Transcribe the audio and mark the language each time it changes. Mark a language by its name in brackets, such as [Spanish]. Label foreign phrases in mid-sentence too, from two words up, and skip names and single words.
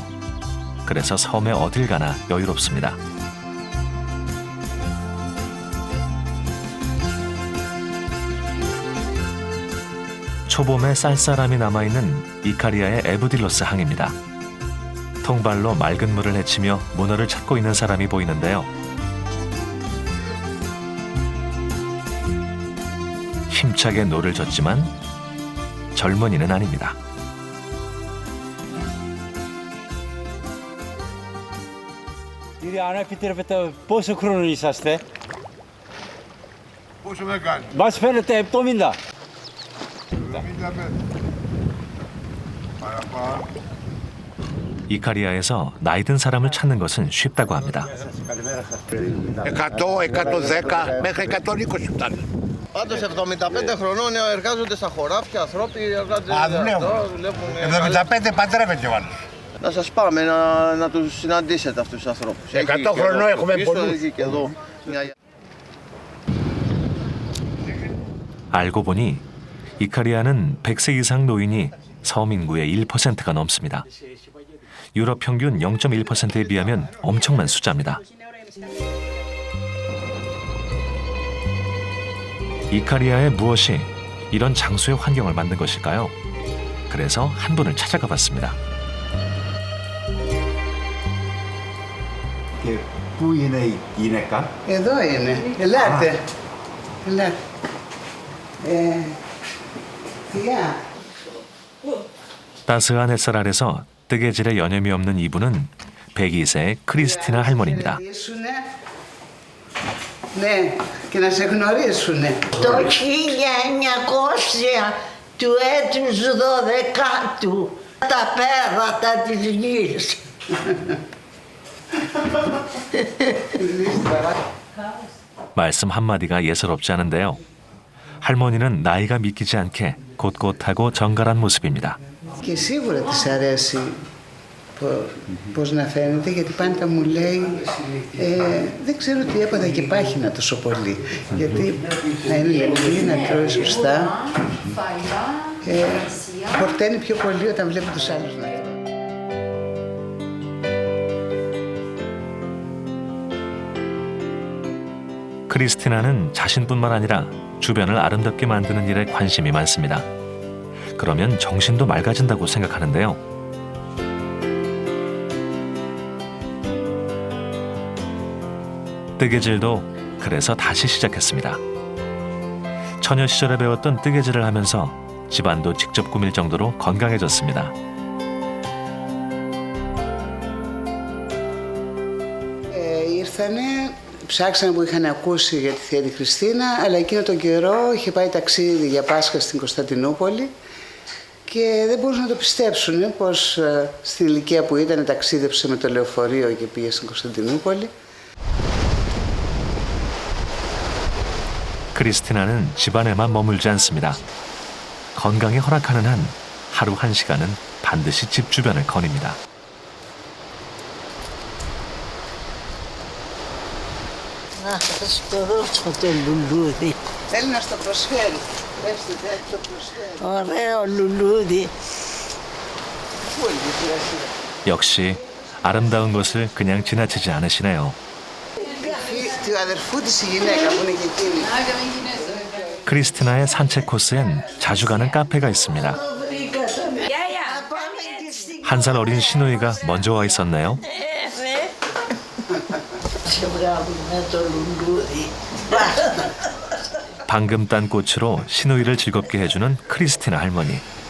[Korean] 그래서 섬에 어딜 가나 여유롭습니다. 초봄에 쌀쌀함이 남아있는 이카리아의 에브딜로스 항입니다. 통발로 맑은 물을 헤치며 문어를 찾고 있는 사람이 보이는데요. 힘차게 노를 젓지만 젊은이는 아닙니다. [Greek] Κύριε, αν επιτρέπετε, πόσο χρόνο είσαστε? Πόσο με κάνει? Μας φαίνεται 70. 75. Παραπάνω. [Korean] 이카리아에서 나이 든 사람을 찾는 것은 쉽다고 합니다. [Greek] 100, 110 μέχρι 120 φτάνει. Πάντως 75 χρονών εργάζονται στα χωράφια, ανθρώποι εργάζονται δουλεύουν. 75 παντρεύεται ο άλλος. Να σας πάμε να τους συναντήσετε αυτούς τους ανθρώπους. 100 χρονών έχουμε πολλούς. Έχει και εδώ. [Korean] 알고 보니 이카리아는 100세 이상 노인이 섬 인구의 1%가 넘습니다. 유럽 평균 0.1%에 비하면 엄청난 숫자입니다. 이카리아의 무엇이 이런 장수의 환경을 만든 것일까요? 그래서 한 분을 찾아가 봤습니다. [Greek] Και πού είναι η γυναίκα? Εδώ είναι. Ελάτε. Ελάτε. Θεία. [Korean] 따스한 햇살 아래서 뜨개질에 여념이 없는 이분은 102세 크리스티나 할머니입니다. [Greek] Ναι, και να σε γνωρίσουνε. Το 1900 του έτους 12ου, τα πέρατα της γης. [Korean] 말씀 한마디가 예사롭지 않은데요. 할머니는 나이가 믿기지 않게 곧곧하고 정갈한 모습입니다. [Greek] Και σίγουρα της αρέσει πώς να φαίνεται, γιατί πάντα μου λέει δεν ξέρω τι έπαθα και πάχυνα τόσο πολύ. Γιατί να είναι λεπτή, να τρώει σωστά. Χορταίνει πιο πολύ όταν βλέπει τους άλλους να τρώνε. [Korean] 크리스티나는 자신뿐만 아니라 주변을 아름답게 만드는 일에 관심이 많습니다. 그러면 정신도 맑아진다고 생각하는데요. 뜨개질도 그래서 다시 시작했습니다. 처녀 시절에 배웠던 뜨개질을 하면서 집안도 직접 꾸밀 정도로 건강해졌습니다. [Greek] ήρθανε, ψάξανε που είχαν ακούσει για τη Θεία τη Χριστίνα, αλλά εκείνο τον καιρό είχε πάει ταξίδι για Πάσχα στην Κωνσταντινούπολη και δεν μπορούσαν να το πιστέψουν πως στην ηλικία που ήταν ταξίδεψε με το λεωφορείο και πήγε στην Κωνσταντινούπολη. [Korean] 크리스티나는 집안에만 머물지 않습니다. 건강에 허락하는 한 하루 1시간은 반드시 집 주변을 거닙니다. [Greek] Να σας το δώσω το λουλούδι. Θέλει να στο προσφέρει. Πέστε, δεν το προσφέρει. Ωραίο λουλούδι. Πού είναι η φυλασία? [Korean] 역시 아름다운 것을 그냥 지나치지 않으시네요. [Greek] Του αδερφού της η γυναίκα που είναι και εκείνη. [Korean] 크리스티나의 산책 코스엔 자주 가는 카페가 있습니다. 1살 어린 시누이가 먼저 와 있었네요. 방금 딴 꽃으로 시누이를 즐겁게 해주는 크리스티나 할머니.